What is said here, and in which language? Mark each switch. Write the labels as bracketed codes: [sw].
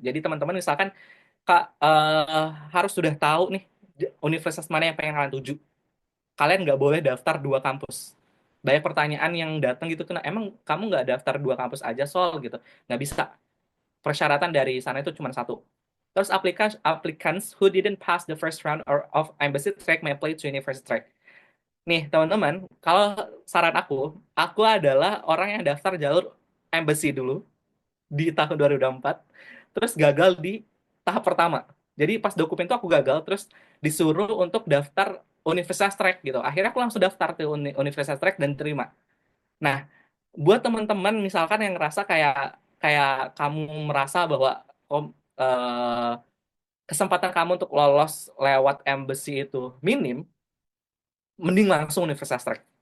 [id] Jadi teman-teman misalkan Kak harus sudah tahu nih universitas mana yang pengen kalian tuju. Kalian nggak boleh daftar 2 kampus. Banyak pertanyaan yang datang gitu, emang kamu nggak daftar 2 kampus aja Sol gitu. Nggak bisa. Persyaratan dari sana itu cuma 1. Terus [en] applicants who didn't pass the first round of embassy track may apply to university track. [id] Nih teman-teman, kalau saran aku adalah orang yang daftar jalur embassy dulu di tahun 2024, terus gagal di tahap pertama. Jadi pas dokumen itu aku gagal, terus disuruh untuk daftar Universitas Track gitu. Akhirnya aku langsung daftar ke Universitas Track dan terima. Nah, buat teman-teman misalkan yang ngerasa kayak kayak kamu merasa bahwa kesempatan kamu untuk lolos lewat embassy itu minim, mending langsung Universitas Track.